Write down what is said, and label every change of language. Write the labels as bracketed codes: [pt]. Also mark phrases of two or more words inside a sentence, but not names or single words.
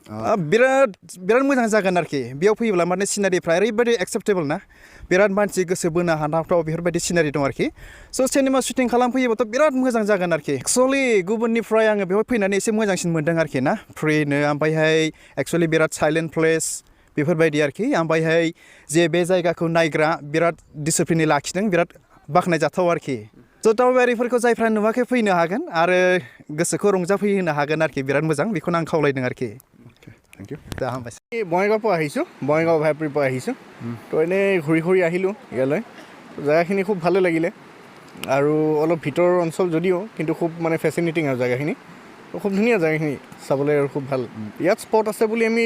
[brx] बिराद मोजां जागोन आरोखि बेयाव फैयोब्ला माने सिनारिफ्रा ओरैबायदि एक्सेप्टेबोल ना बिराद मानसि गोसो बोनो हाथावथाव बेफोरबायदि सिनारि दं आरोखि [en] cinema shooting [brx] खालामफैयोबाथ' बिराद मोजां जागोन आरोखि एक्सुवेलि गुबुननिफ्राय आङो बेवहाय फैनानै एसे मोजांसिन मोन्दों आरोखि ना फ्रिनो ओमफ्रायहाय एक्सुवेलि बिराद [en] silent place [brx] बेफोरबायदि आरोखि ओमफ्रायहाय जे बे जायगाखौ नायग्रा बिराद डिसिप्लिनै लाखिदों बिराद बाख्नायजाथाव आरोखि दावबायारिफोरखौ जायफ्रा नुवाखै फैनो हागोन आरो गोसोखौ रंजाफैहोनो हागोन आरोखि बिराद मोजां बेखौनो आं खावलायदों आरोखि [en] thank you [as] বঙাইগাঁৱৰ পৰা আহিছোঁ বঙাইগাঁও ভাইপুৰীৰ পৰা আহিছোঁ তো এনেই ঘূৰি আহিলোঁ ইয়ালৈ জেগাখিনি খুব ভালে লাগিলে আৰু অলপ ভিতৰৰ অঞ্চল যদিও কিন্তু খুব মানে ফেচিনেটিং আৰু জেগাখিনি খুব ধুনীয়া জেগাখিনি চাবলৈ আৰু খুব ভাল ইয়াত স্পট আছে বুলি আমি